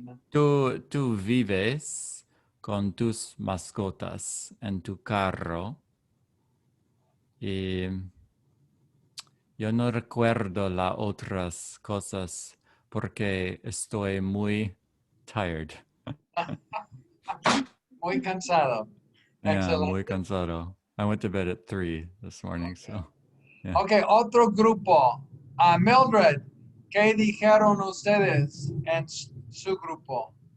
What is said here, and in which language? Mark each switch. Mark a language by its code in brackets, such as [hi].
[es] tú vives con tus mascotas en tu carro. Y yo no recuerdo las otras cosas porque estoy muy tired. Muy cansado. Yeah, Excelente. muy cansado. [en] I went to bed at 3 this morning, so yeah. [es] Ok, otro grupo. Mildred, ¿qué dijeron ustedes en su grupo?